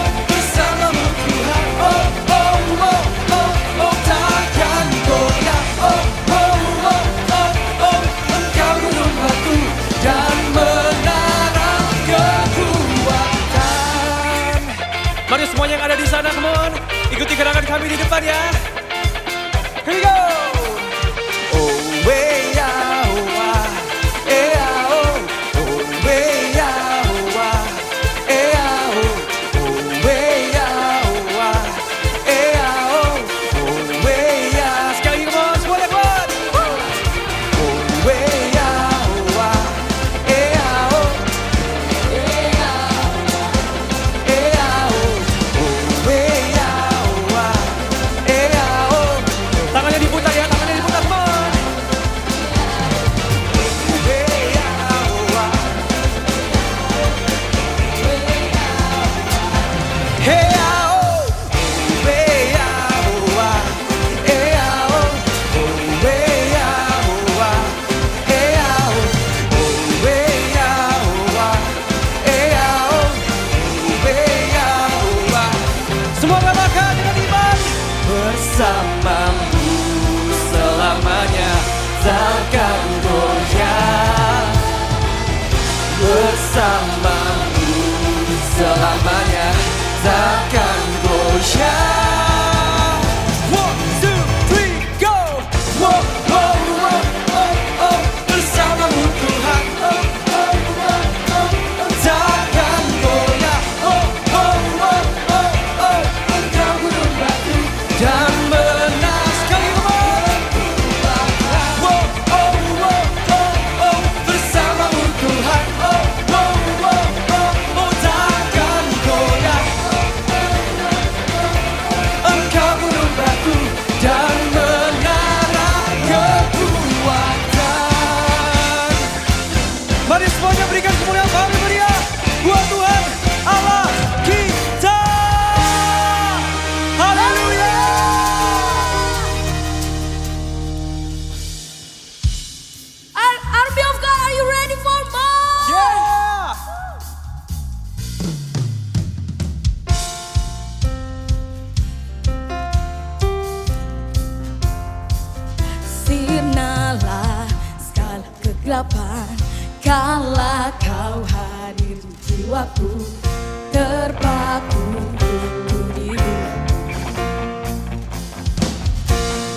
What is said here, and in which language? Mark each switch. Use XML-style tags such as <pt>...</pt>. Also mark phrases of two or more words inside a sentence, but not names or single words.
<id>Bersamamu Tuhan. Oh, oh, oh, oh, oh. Takkan goyah. Oh, oh, oh, oh, oh. Engkau gunung batu dan menara kekuatan. Mari semuanya yang ada di sana,</id> <en>come on,</en> <id>ikuti gerakan kami di depan ya.</id> <en>Here we go. Oh, way, yeah, oh, ah, eh, ah, oh. Oh, way, yeah, oh, ah, eh, ah, oh. Oh, way, yeah, oh, ah, eh, ah, oh. Oh, way, yeah.</en> <id>Sekali lagi,</id> <en>come on, semuanya, come on. Woo. Oh, way, yeah, oh, ah, eh, ah, oh. Eh, ah, oh. Oh, way, yeah, oh, ah, eh, ah, oh.</en> <id>Tangannya diputar ya, tangannya diputar,</id> <en>come on. Way, yeah, oh, ah. Hey, ah, oh. Way, yeah, oh, ah. Eh, ah, oh. Oh, way, yeah, oh, ah. Eh, ah, oh. Oh, way, yeah, oh, ah. Eh, ah, oh. Oh, way, yeah, oh, ah.</en> <id>Semua katakan dengan iman. Bersamamu selamanya takkan goyah. Bersamamu selamanya takkan goyah.</id> <en>One, two, three, go. Oh, oh, oh, oh, oh.</en> <id>Bersamamu Tuhan. Oh, oh, oh, oh, oh. Takkan goyah. Oh, oh, oh, oh, oh. Engkau gunung batu dan menara. Sekali,</id> <en>come on. Oh, oh, oh, oh, oh.</en> <id>Bersamamu Tuhan. Oh, oh, oh, oh, oh. Takkan goyah. Engkau gunung batu dan menara kekuatan. Mari semuanya berikan kemuliaan kami meriah buat Tuhan Allah kita. Haleluya.</id> <en>Army of God, are you ready for more? Yeah.</en> <id>Sirnalah segala kegelapan, kala kau hadir di jiwaku, terpaku ku dirimu.</id>